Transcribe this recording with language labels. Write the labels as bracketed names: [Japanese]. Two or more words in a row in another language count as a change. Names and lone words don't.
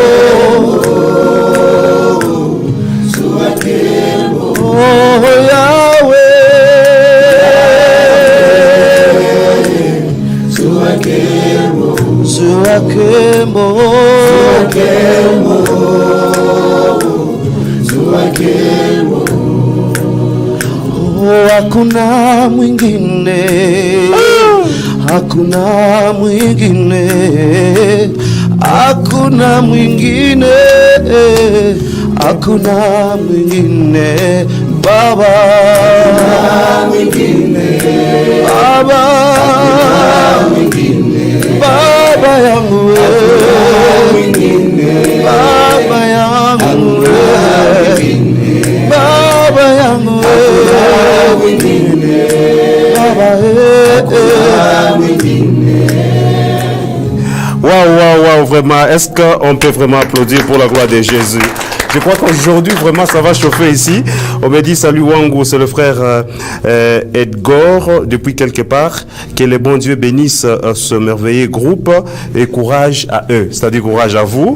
[Swahili] Zuakemo, oh Yahweh, Zuakemo, Zuakemo, Zuakemo, oh, hakuna mwingine, hakuna mwingine, hakuna mwingine, hakuna mwingine, Baba, hakuna mwingine, Baba, hakuna mwingine, Baba yangu, hakuna mwingine, Baba yangu, Baba yangu, hakuna mwingine, Baba, hakuna mwingine. [French] Waouh, waouh, waouh, vraiment. Est-ce qu'on peut vraiment applaudir pour la gloire de Jésus? Je crois qu'aujourd'hui, vraiment, ça va chauffer ici. On me dit, salut Wango, c'est le frère Edgar, depuis quelque part. Que le bon Dieu bénisse ce merveilleux groupe et courage à eux, c'est-à-dire courage à vous.